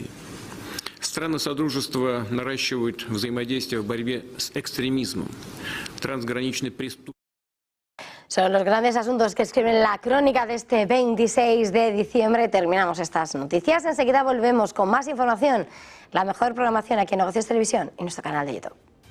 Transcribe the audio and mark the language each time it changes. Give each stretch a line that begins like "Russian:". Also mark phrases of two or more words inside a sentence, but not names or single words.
Russian: Страны Содружества наращивают взаимодействие в борьбе с экстремизмом, трансграничной преступностью.
Spanish: Son los grandes asuntos que escriben la crónica de este 26 de diciembre. Terminamos estas noticias. Enseguida volvemos con más información, la mejor programación aquí en Negocios Televisión y nuestro canal de YouTube.